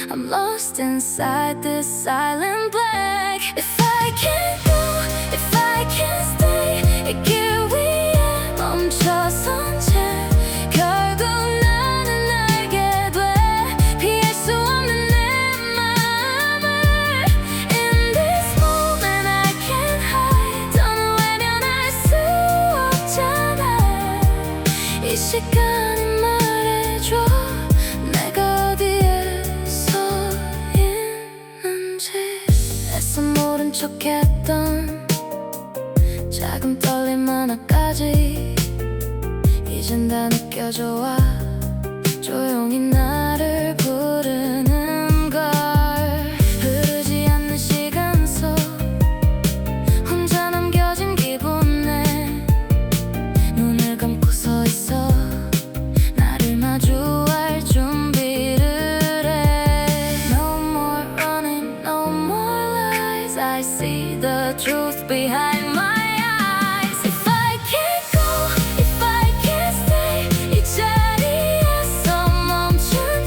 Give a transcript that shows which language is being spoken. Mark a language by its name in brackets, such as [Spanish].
[English] I'm lost inside this silent black. If I can't go, if I can't stay, [Korean] 이 길 위에 멈춰선 채 결국 나는 알게 돼. 피할 수 없는 내 마음을. [English] In this moment I can't hide. [Korean] 더는 외면할 수 없잖아. 이 시간이 말해줘 내가 어디에서 있는지. 애써 모른 척했던 작은 떨림 하나까지 이젠 다 느껴져 와. 조용히 나를 부르는 걸. 흐르지 않는 시간 속 혼자 남겨진 기분에 눈을 감고 서 있어. 나를 마주할 준비를 해. [English] No more running, no more lies. I see the truth behind my eyes. If I can't go, if I can't stay, [Korean] 이 자리에서 멈춘